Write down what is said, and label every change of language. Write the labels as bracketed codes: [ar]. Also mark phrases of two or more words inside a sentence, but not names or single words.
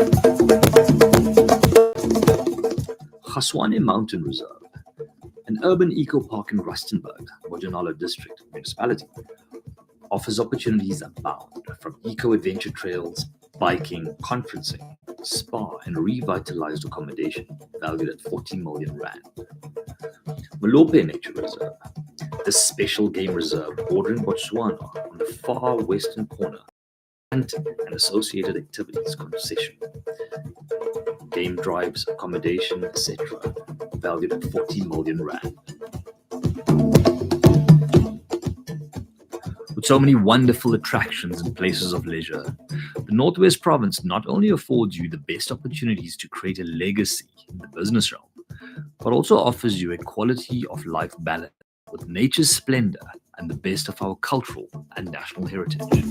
[en] Gaswane Mountain Reserve, an urban eco-park in Rustenburg, Bojanala District Municipality, offers opportunities abound from eco-adventure trails, biking, conferencing, spa, and revitalized accommodation valued at 40 million rand. Malope Nature Reserve, this special game reserve bordering Botswana on the far western corner, and associated activities concession, game drives, accommodation, etc., valued at 40 million rand. With so many wonderful attractions and places of leisure, the Northwest Province not only affords you the best opportunities to create a legacy in the business realm, but also offers you a quality of life balance with nature's splendor and the best of our cultural and national heritage.